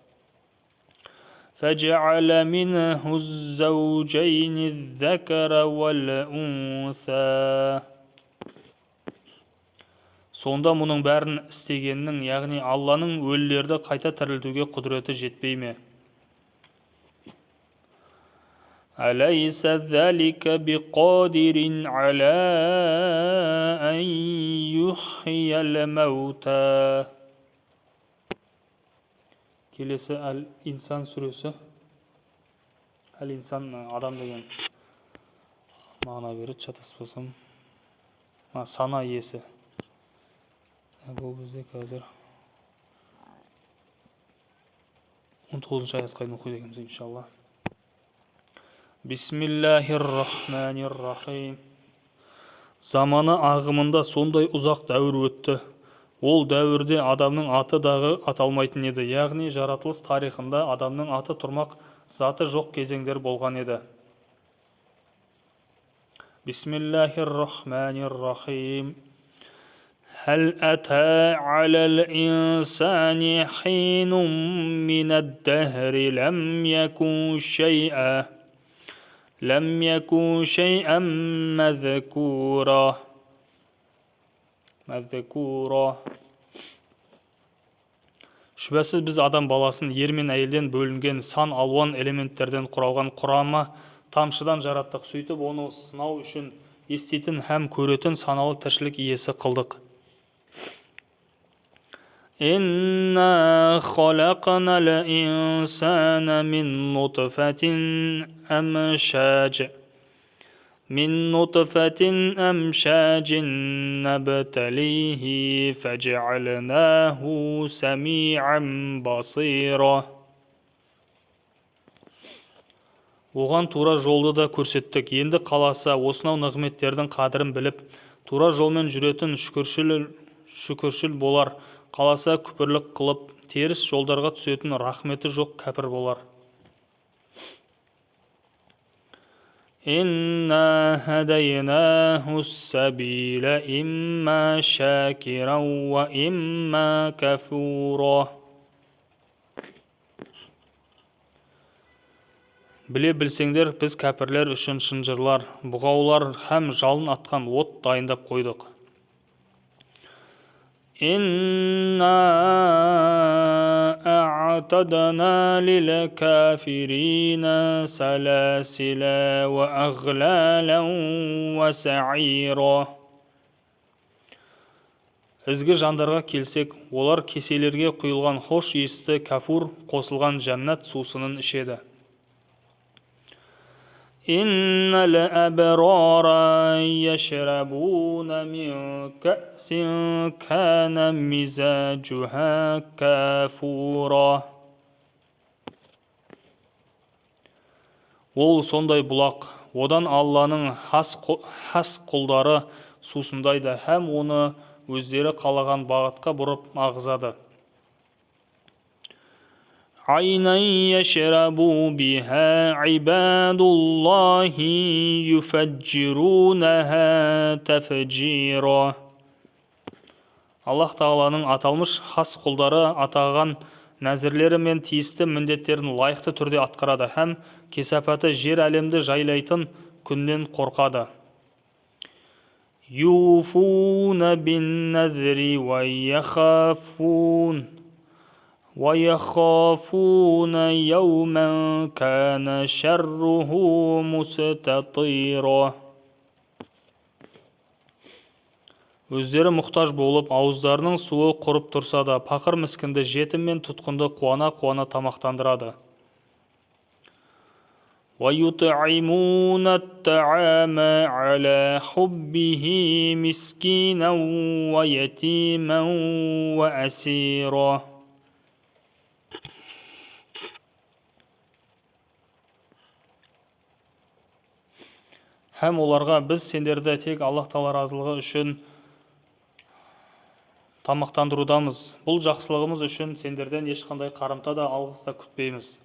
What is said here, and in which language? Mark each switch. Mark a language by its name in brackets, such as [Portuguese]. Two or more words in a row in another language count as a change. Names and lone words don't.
[Arabic] فجعل منه الزوجين الذكر والأنثى. [Kazakh] Сонда мұның бәрін істегеннің, яғни Алланың өлілерді қайта тірілтуге құдіреті жетпей ме? [Arabic] أليس ذلك بقادر على أن يحيي الموتى. [Kazakh] Келесі Әл-Инсан сүресі. Әл-Инсан адам деген мағына береді, шатаспасам. Сана иесі. Бұл бізде қазір 19-шы аятқа дейін оқиды екенбіз, иншалла. [Arabic] بسم الله الرحمن الرحيم. [Kazakh] Заманы ағымында сондай ұзақ дәуір өтті. Ол дәуірде адамның аты дағы аталмайтын еді. Яғни жаратылыс тарихында адамның аты тұрмақ заты жоқ кезеңдер болған еді. [Arabic] بسم الله الرحمن الرحيم. هل أتى على الإنسان حين من الدهر لم يكن شيئا مذكورا. [Kazakh] Шүбәсіз біз адам баласын ер мен әйелден бөлінген сан алуан элементтерден құралған құрама тамшыдан жараттық. Сөйтіп оны сынау үшін еститін һәм көретін саналы тіршілік иесі қылдық. [Arabic] إنا خلقنا الإنسان من نطفة أمشاج نبتليه فجعلناه سميعا بصيرا. [Kazakh] Оған тура жолды да көрсеттік. Енді қаласа осынау нығметтердің қадірін біліп, тура жолмен жүретін шүкіршіл болар. Қаласа күпірлік қылып, теріс жолдарға түсетін рахметі жоқ кәпір болар. [Arabic] إنا هديناه السبيل إما شاكرا وإما كفورا. [Kazakh] Біле білсеңдер, біз кәпірлер үшін шынжырлар, бұғаулар һәм жалын атқан от дайындап қойдық. [Arabic] إنا أعتدنا للكافرين سلاسل وأغلالا وسعيرا. [Kazakh] Ізгі жандарға келсек, олар кеселерге құйылған хош иісті кафур қосылған жәннат сусынын ішеді. [Arabic] إن الأبرار يشربون من كأس كان مزاجها كافورا. [Kazakh] Ол сондай бұлақ, одан Алланың хас құлдары сусындайды, һәм оны өздері қалаған бағытқа бұрып ағызады. [Arabic] عينا يشرب بها عباد الله يفجرونها تفجيرا. [Kazakh] Аллах Тағаланың аталмыш хас құлдары атаған нәзірлері мен тиісті міндеттерін лайықты түрде атқарады, һәм кесапаты жер әлемді жайлайтын күннен қорқады. [Arabic] يوفون بالنذر و ويخافون يوما كان شره مستطيرا. [Kazakh] Өздері мұқтаж болып, ауыздарының суы құрып тұрса да, пақыр міскінді, жетім мен тұтқынды қуана-қуана тамақтандырады. [Arabic] وَيُطْعِمُونَ الطَّعَامَ عَلَى حُبِّهِ مِسْكِينًا وَيَتِيمًا وَأَسِيرًا. [Kazakh] Һәм оларға біз сендерді тек Аллах Тағала разылығы үшін тамақтандырудамыз. Бұл жақсылығымыз үшін сендерден ешқандай қарымта да алғыс та күтпейміз.